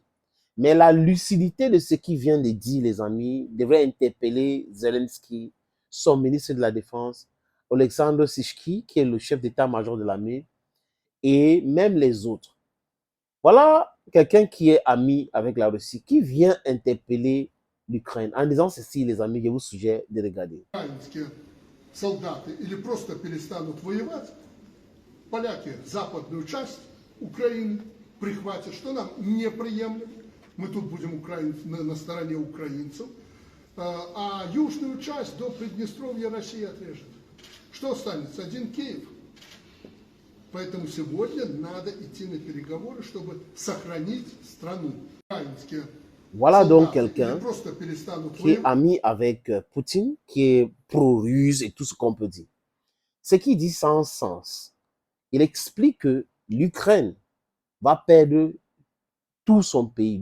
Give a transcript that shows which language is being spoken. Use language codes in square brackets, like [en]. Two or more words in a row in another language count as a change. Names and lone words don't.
[fr] Mais la lucidité de ce qu'il vient de dire, les amis, devrait interpeller Zelensky, son ministre de la Défense, Alexandre Sishki, qui est le chef d'état-major de l'armée, et même les autres. Voilà quelqu'un qui est ami avec la Russie, qui vient interpeller l'Ukraine. En disant ceci, les amis, je vous suggère de regarder. [ru] Солдаты или просто перестанут воевать, поляки западную часть Украины прихватят, что нам неприемлемо. Мы тут будем на стороне украинцев, а южную часть до Приднестровья Россия отрежет. Что останется? Один Киев. Поэтому сегодня надо идти на переговоры, чтобы сохранить страну. [fr] Voilà donc quelqu'un qui est ami avec Poutine, qui est pro-russe et tout ce qu'on peut dire. Ce qu'il dit sans sens. Il explique que l'Ukraine va perdre tout son pays.